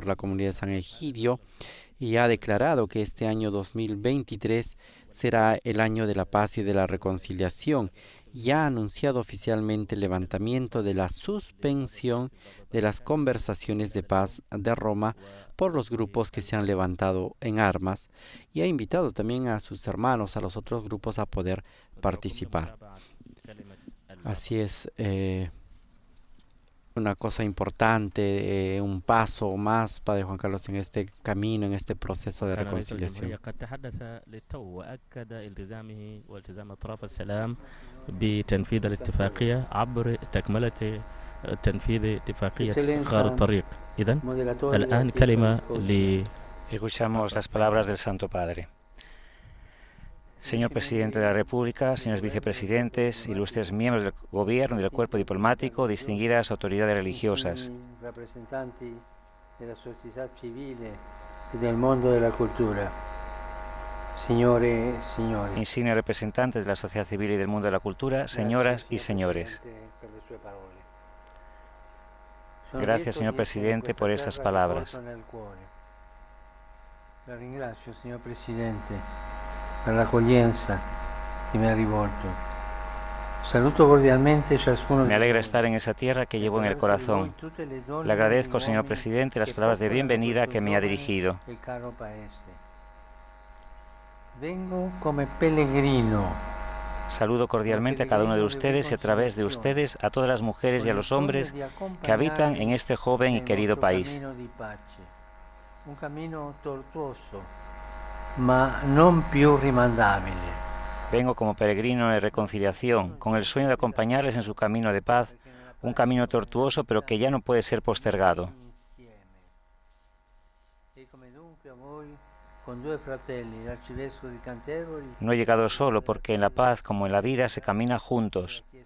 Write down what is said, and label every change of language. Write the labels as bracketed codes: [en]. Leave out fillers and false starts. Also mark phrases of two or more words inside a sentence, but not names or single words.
[es] la comunidad de San Egidio y ha declarado que este año 2023 será el año de la paz y de la reconciliación y ha anunciado oficialmente el levantamiento de la suspensión de las conversaciones de paz de Roma por los grupos que se han levantado en armas y ha invitado también a sus hermanos, a los otros grupos, a poder participar. Así es, una cosa importante, un paso más, Padre Juan Carlos, en este camino, en este proceso de reconciliación. [ar] بتنفيذ الاتفاقية عبر تكملة تنفيذ اتفاقية خارطة الطريق. إذن الآن كلمة [es] Escuchamos las palabras del Santo Padre. Señor Presidente de la República, señores vicepresidentes, ilustres miembros del Gobierno y del cuerpo diplomático, distinguidas autoridades religiosas, [it] representanti della società civile e del mondo della cultura, signore e signori. [es] Insignes representantes de la sociedad civil y del mundo de la cultura, señoras y señores. Gracias, señor Presidente, por estas palabras. [it] La ringrazio, signor Presidente, per l'accoglienza che mi ha rivolto. Saluto cordialmente ciascuno. [es] Me alegra estar en esa tierra que llevo en el corazón. Le agradezco, señor Presidente, las palabras de bienvenida que me ha dirigido. [it] Vengo come pellegrino. [es] Saludo cordialmente a cada uno de ustedes y a través de ustedes a todas las mujeres y a los hombres que habitan en este joven y querido país. [it] Un camino tortuoso, ma non più rimandabile. [es] Vengo como peregrino de reconciliación, con el sueño de acompañarles en su camino de paz, un camino tortuoso pero que ya no puede ser postergado. No he llegado solo porque en la paz como en la vida se camina juntos.